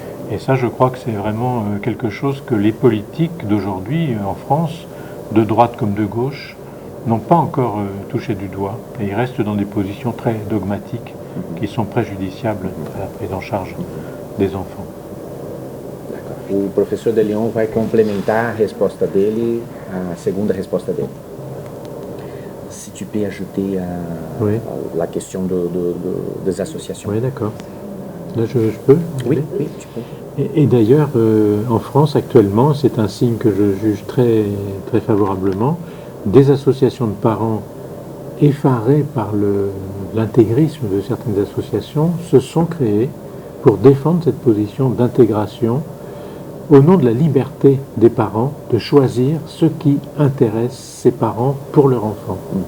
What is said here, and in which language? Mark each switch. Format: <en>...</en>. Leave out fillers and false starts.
<fr>Et ça, je crois que c'est vraiment quelque chose que les politiques d'aujourd'hui en France, de droite comme de gauche, n'ont pas encore touché du doigt. Et ils restent dans des positions très dogmatiques qui sont préjudiciables à la prise en charge des enfants.</fr> <pt>O professor De Leon vai complementar a resposta dele, a segunda resposta dele.</pt> <fr>Si tu peux ajouter la question des associations. Oui, d'accord. Là, je peux? Oui, tu peux. Et d'ailleurs, en France, actuellement, c'est un signe que je juge très, très favorablement. Des associations de parents effarés par l'intégrisme de certaines associations se sont créées pour défendre cette position d'intégration au nom de la liberté des parents de choisir ce qui intéresse ces parents pour leur enfant.</fr>